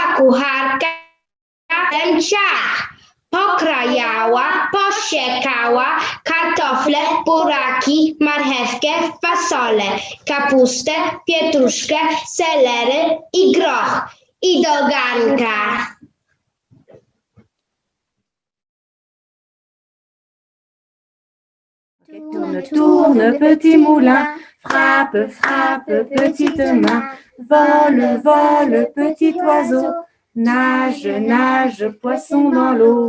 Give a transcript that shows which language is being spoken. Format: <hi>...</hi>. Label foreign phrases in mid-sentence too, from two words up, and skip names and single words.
<pl>Wzięła kucharka ciach. Pokrajała, posiekała, kartofle, buraki, marchewkę, fasolę, kapustę, pietruszkę, selery i groch. I do garnka.</pl> <fr>Tourne, tourne, petit moulin, frappe, frappe, petite main, vole, vole, petit oiseau, nage, nage, poisson dans l'eau.</fr>